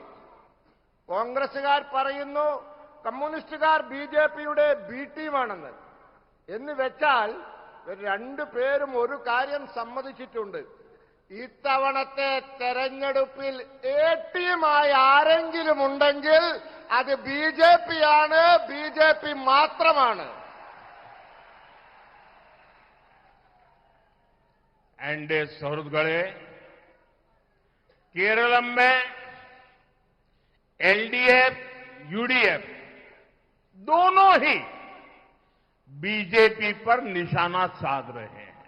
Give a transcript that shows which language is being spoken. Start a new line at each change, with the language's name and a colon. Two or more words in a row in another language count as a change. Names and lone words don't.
Malayalam: കോൺഗ്രസുകാർ പറയുന്നു കമ്മ്യൂണിസ്റ്റുകാർ ബിജെപിയുടെ ബി ടീമാണെന്ന്. എന്ന് വെച്ചാൽ രണ്ടുപേരും ഒരു കാര്യം സമ്മതിച്ചിട്ടുണ്ട്. ഇത്തവണത്തെ തെരഞ്ഞെടുപ്പിൽ എ ടീമായി ആരെങ്കിലും ഉണ്ടെങ്കിൽ അത് ബിജെപിയാണ്, ബിജെപി മാത്രമാണ്.
Hindi: एनडीए सहृदगणे केरलम में एलडीएफ यूडीएफ दोनों ही बीजेपी पर निशाना साध रहे हैं.